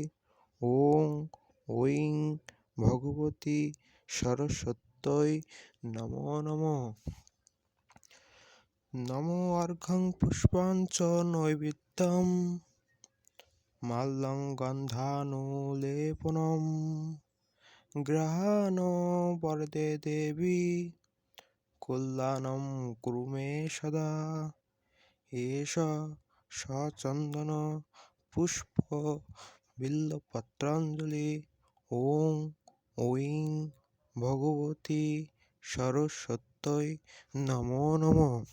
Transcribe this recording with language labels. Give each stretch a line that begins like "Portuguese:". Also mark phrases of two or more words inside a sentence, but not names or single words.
Sanskrit: ওং ঐং ভগবতী সরস্বত্যৈ নমো নমঃ। নমো অর্ঘ্যং পুষ্পাঞ্চ নৈবেদ্যং মাল্যং গন্ধানুলেপনম গ্রহাণ বরদে দেবী কল্যাণং কুরু মে সদা। এষ সচন্দন পুষ্প বিল্বপত্রাঞ্জলি। ওং ঐং ভগবতী সরস্বত্যৈ নমো নমঃ।